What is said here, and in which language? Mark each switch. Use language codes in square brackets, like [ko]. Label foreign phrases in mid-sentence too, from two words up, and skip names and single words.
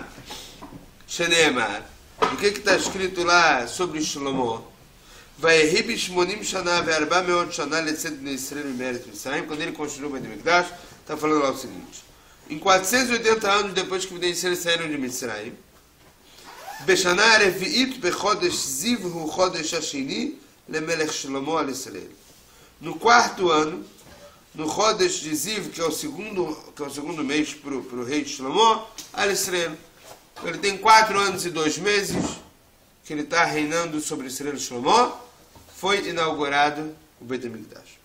[pt] Sheneemar. O que está escrito lá sobre Shlomo? Quando ele construiu o Beit HaMikdash, está falando lá o seguinte: em 480 anos depois que eles saíram de Mitzrayim, [he] בשנה רביעית בחודש זיו הוא חודש השני למלך שלמה על ישראל. [pt] No 4º ano, no Chodesh de Ziv, que é o segundo mês para o rei de Shlomo al Israel. Ele tem 4 anos e 2 meses que ele está reinando sobre Israel e Shlomo. Foi inaugurado o Beit HaMikdash.